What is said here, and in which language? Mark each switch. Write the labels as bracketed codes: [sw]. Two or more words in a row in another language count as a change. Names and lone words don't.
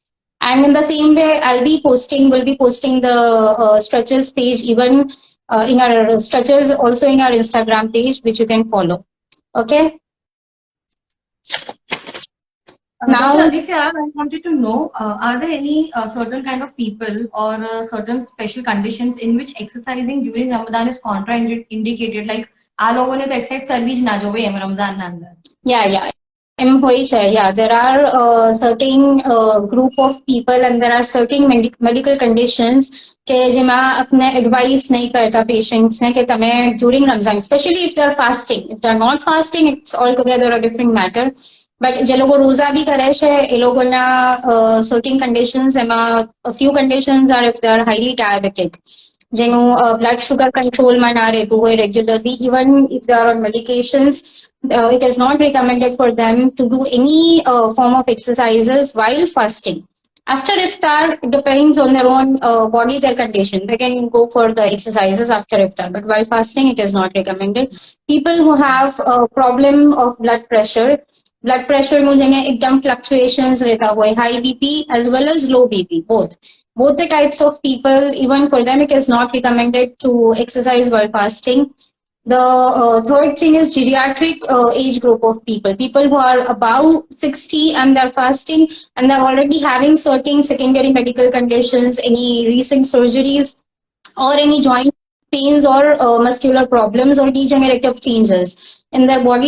[en] And in the same way, we'll be posting the stretches page even in our stretches also in our Instagram page, which you can follow. Okay. Now, Dr. Alifiya, I wanted to know, are there any certain kind of people or certain special conditions in which exercising during Ramadan is contraindicated? Like, [gu] આ લોકોને તો exercise કરવી જ ના જોવે એમ રમઝાનના અંદર. [en] Yeah. Yeah, there are certain group of people and there are certain medical conditions [gu] કે જેમાં આપણે advice નહીં કરતા patients ને કે તમે [en] during Ramadan, especially if they are fasting. If they are not fasting, it's altogether a different matter. [gu] બટ જે લોકો રોઝા બી કરે છે એ લોકોના [en] certain conditions, [gu] એમાં [en] few conditions are if they are highly diabetic, [gu] જેનું બ્લડ શુગર કંટ્રોલમાં ના રહેતું હોય [en] regularly, even if they are on medications, it is not recommended for them to do any form of exercises while fasting. After iftar, it depends on their own body, their condition. They can go for the exercises after iftar, but while fasting, it is not recommended. People who have a problem of blood pressure [hi] में जगह एकदम fluctuations रहता हुआ है, [en] high BP as well as low BP, both the types of people, even for them it is not recommended to exercise while fasting. The third thing is geriatric age group of people who are above 60 and they're fasting and they're already having certain secondary medical conditions, any recent surgeries or any joint pains or muscular problems or degenerative changes in their body.